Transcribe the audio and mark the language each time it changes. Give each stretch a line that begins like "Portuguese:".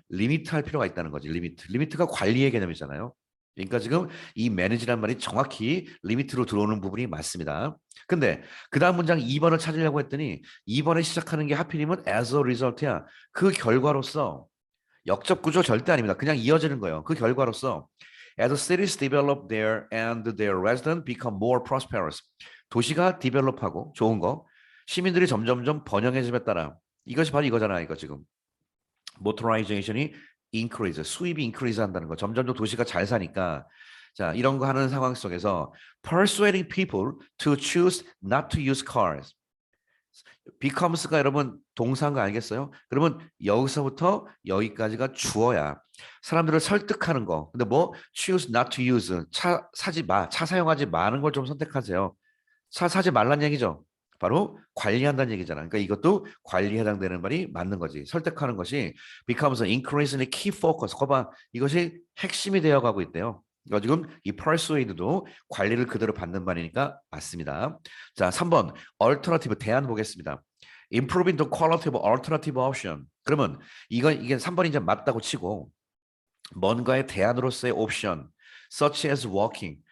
Korean: 리미트 할 필요가 있다는 거지. 리미트가 관리의 개념이잖아요. 그러니까 지금 이 매니지란 말이 정확히 리미트로 들어오는 부분이 맞습니다. 근데 그 다음 문장 2번을 찾으려고 했더니 2번에 시작하는 게 하필이면
English: as a result
Korean: 야. 그 결과로서 역접 구조 절대 아닙니다. 그냥 이어지는 거예요. 그 결과로서
English: as cities develop there and their residents become more prosperous.
Korean: 도시가 디벨롭하고 좋은 거 시민들이 점점점 번영해짐에 따라 이것이 바로 이거잖아. 이거 지금 모토라이제이션이 increase, 수입이 increase 한다는 거. 점점 더 도시가 잘 사니까 자 이런 거 하는 상황 속에서
English: persuading people to choose not to use cars.
Korean: becomes가 여러분 동사인 거 알겠어요? 그러면 여기서부터 여기까지가 주어야. 사람들을 설득하는 거. 근데 뭐
English: choose not to use
Korean: 차 사지 마, 차 사용하지 마는 걸 좀 선택하세요. 차 사지 말란 얘기죠. 바로 관리한다는 얘기잖아. 그러니까 이것도 관리에 해당되는 말이 맞는 거지. 설득하는 것이
English: becomes an increasingly key focus.
Korean: 거봐, 이것이 핵심이 되어가고 있대요. 그러니까 지금 이 persuade도 관리를 그대로 받는 말이니까 맞습니다. 자, 3번 alternative 대안 보겠습니다.
English: improving the quality of alternative option.
Korean: 그러면 이게 3번이 이제 맞다고 치고 뭔가의 대안으로서의 옵션,
English: such as walking.